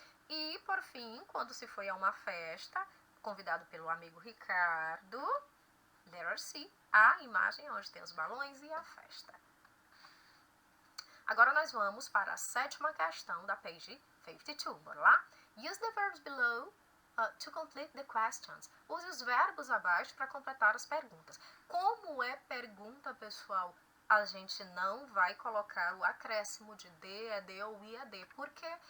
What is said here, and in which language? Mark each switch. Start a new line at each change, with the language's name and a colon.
Portuguese: E, por fim, quando se foi a uma festa, convidado pelo amigo Ricardo, letter C, a imagem onde tem os balões e a festa. Agora nós vamos para a sétima questão da page 52, bora lá?
English: Use the verbs below to complete the questions.
Portuguese: Use os verbos abaixo para completar as perguntas. Como é pergunta, pessoal, a gente não vai colocar o acréscimo de D, ED ou IAD. Por quê?